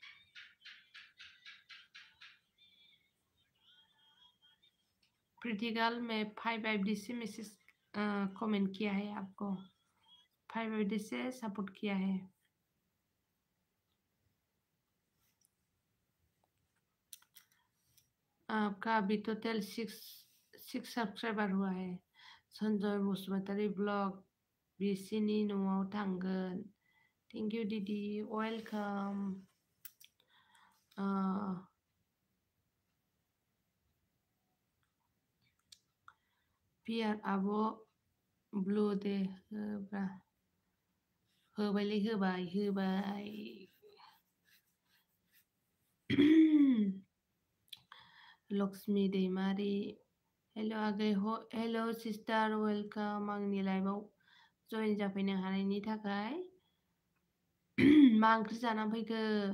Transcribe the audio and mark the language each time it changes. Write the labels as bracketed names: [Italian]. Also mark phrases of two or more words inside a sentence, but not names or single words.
[Hindi] प्रीति गर्ल में 5 आईडी से मैसेज कमेंट किया है आपको 5 आईडी से सपोर्ट किया है आपका अभी टोटल 6 सब्सक्राइबर हुआ है संजय बसुमतारी ब्लॉग [Bodo] बिसिनी न'आव थांगोन [English] thank you [Hindi] दीदी वेलकम [Bodo] पियार आब' ब्लू दे होब्रा होबायलै होबाय लक्ष्मी दैमारी हेलो आगै [English] hello sister welcome [Bodo] आंनि लाइभआव जइन जाफैनो हानायनि थाखाय मा ओंख्रि जाना फैखो